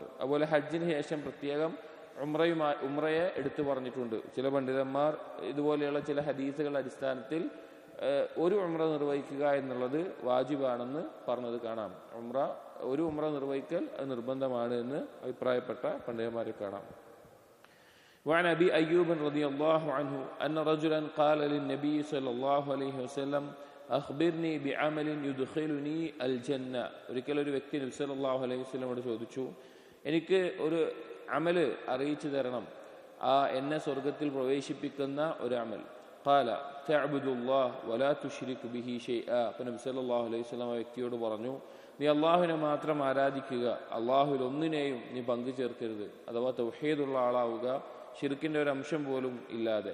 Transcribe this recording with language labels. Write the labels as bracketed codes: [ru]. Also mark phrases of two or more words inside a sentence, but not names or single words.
[ml] അതുപോലെ ഹജ്ജിന് ശേഷം പ്രത്യേകം ഉംറയെ എടുത്തു പറഞ്ഞിട്ടുണ്ട്. ചില പണ്ഡിതന്മാർ ഇതുപോലെയുള്ള ചില ഹദീസുകളുടെ അടിസ്ഥാനത്തിൽ ഒരു ഉംറ നിർവഹിക്കുക എന്നുള്ളത് വാജിബാണെന്ന് പറഞ്ഞത് കാണാം. ഒരു ഉംറ നിർവഹിക്കൽ അത് നിർബന്ധമാണ് എന്ന് അഭിപ്രായപ്പെട്ട പണ്ഡിതന്മാരെ കാണാം. [ar] وعن أبي أيوب رضي الله عنه أن رجلا قال للنبي صلى الله عليه وسلم أخبرني بعمل يدخلني الجنة. [ml] ഒരിക്കൽ ഒരു വ്യക്തി നബി [ar] صلى الله عليه وسلم [ml] ചോദിച്ചു, എനിക്ക് ഒരു അമല് അറിയിച്ചു തരണം, എന്നെ സ്വർഗത്തിൽ പ്രവേശിപ്പിക്കുന്ന ഒരു അമൽ. [ar] قال تعبد الله ولا تشرك به شيئا. [ml] അപ്പോൾ നബി [ar] صلى الله عليه وسلم [ml] ആ വ്യക്തിയോട് പറഞ്ഞു, നീ അള്ളാഹുവിനെ മാത്രം ആരാധിക്കുക, അള്ളാഹുവിൽ ഒന്നിനെയും നീ പങ്കു ചേർക്കരുത്, അഥവാ തൗഹീദുള്ള ആളാവുക, ശിർക്കിന്റെ ഒരു അംശം പോലും ഇല്ലാതെ.